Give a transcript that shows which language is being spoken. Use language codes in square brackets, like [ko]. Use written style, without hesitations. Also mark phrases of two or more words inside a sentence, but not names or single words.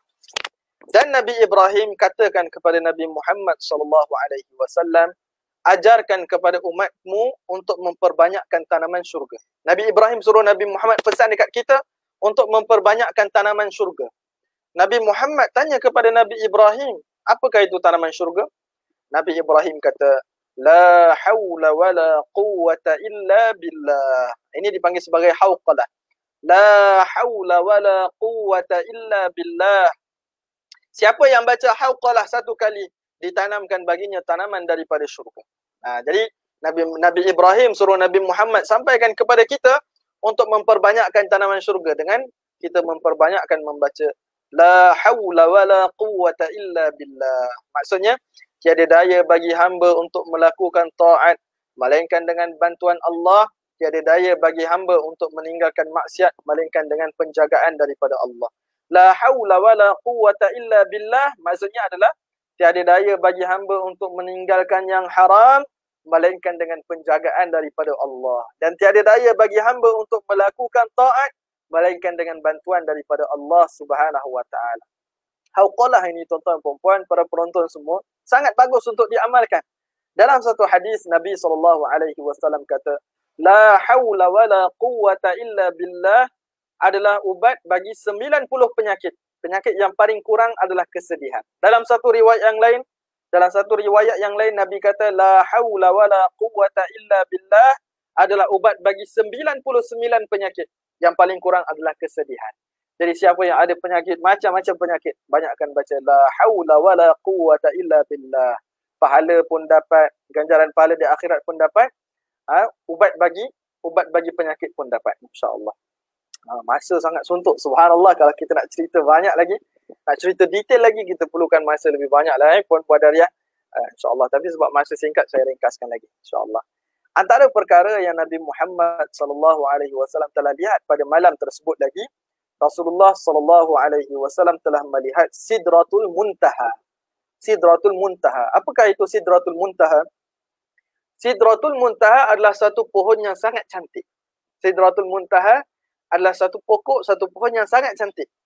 [ms] Dan Nabi Ibrahim katakan kepada Nabi Muhammad [ar] صلى الله عليه وسلم, [ms] ajarkan kepada umatmu untuk memperbanyakkan tanaman syurga. Nabi Ibrahim suruh Nabi Muhammad pesan dekat kita untuk memperbanyakkan tanaman syurga. Nabi Muhammad tanya kepada Nabi Ibrahim, apakah itu tanaman syurga? Nabi Ibrahim kata, [ar] لا حول ولا قوة إلا بالله. [ms] Ini dipanggil sebagai hauqalah. [ar] لا حول ولا قوة إلا بالله. [ms] Siapa yang baca hauqalah satu kali, ditanamkan baginya tanaman daripada syurga. Jadi Nabi Ibrahim suruh Nabi Muhammad sampaikan kepada kita untuk memperbanyakkan tanaman syurga dengan kita memperbanyakkan membaca [ar] لا حول ولا قوة إلا بالله. [ms] Maksudnya tiada daya bagi hamba untuk melakukan taat melainkan dengan bantuan Allah, tiada daya bagi hamba untuk meninggalkan maksiat melainkan dengan penjagaan daripada Allah. [ar] لا حول ولا قوة إلا بالله [ms] maksudnya adalah tiada daya bagi hamba untuk meninggalkan yang haram melainkan dengan penjagaan daripada Allah, dan tiada daya bagi hamba untuk melakukan taat melainkan dengan bantuan daripada Allah [ar] سبحانه وتعالى. [ms] Hauqalah ini tuan-tuan puan-puan, para penonton semua, sangat bagus untuk diamalkan. Dalam satu hadis Nabi SAW kata, [ar] لا حول ولا قوة إلا بالله [ms] adalah ubat bagi 90 penyakit. Penyakit yang paling kurang adalah kesedihan. Dalam satu riwayat yang lain Nabi kata [ar] لا حول ولا قوة إلا بالله [ms] adalah ubat bagi 99 penyakit. Yang paling kurang adalah kesedihan. Jadi siapa yang ada penyakit, macam-macam penyakit, banyakkan baca [ar] لا حول ولا قوة إلا بالله. [ms] Pahala pun dapat, ganjaran pahala di akhirat pun dapat, ubat bagi penyakit pun dapat, [ar] إن شاء الله. [ms] Masa sangat suntuk, subhanallah. Kalau kita nak cerita banyak lagi, nak cerita detail lagi, kita perlukan masa lebih banyak lah puan-puan Dariah, [ar] إن شاء الله. [ms] Tapi sebab masa singkat, saya ringkaskan lagi, [ar] إن شاء الله. [ms] Antara perkara yang Nabi Muhammad SAW telah lihat pada malam tersebut lagi, Rasulullah SAW telah melihat Sidratul Muntaha. Sidratul Muntaha. Apakah itu Sidratul Muntaha? Sidratul Muntaha adalah satu pohon yang sangat cantik. Sidratul Muntaha adalah satu pokok, satu pohon yang sangat cantik.